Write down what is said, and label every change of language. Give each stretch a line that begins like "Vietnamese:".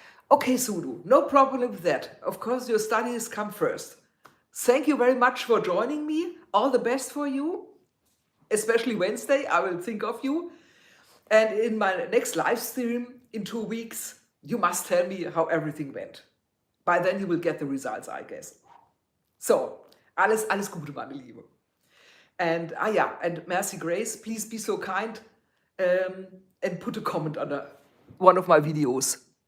English: Okay, Sudu, no problem with that. Of course, your studies come first. Thank you very much for joining me. All the best for you, especially Wednesday. I will think of you. And in my next live stream in 2 weeks, you must tell me how everything went. By then you will get the results, I guess.
German: So, alles Gute, meine Liebe.
English: And and Mercy Grace, please be so kind and put a comment under one of my videos.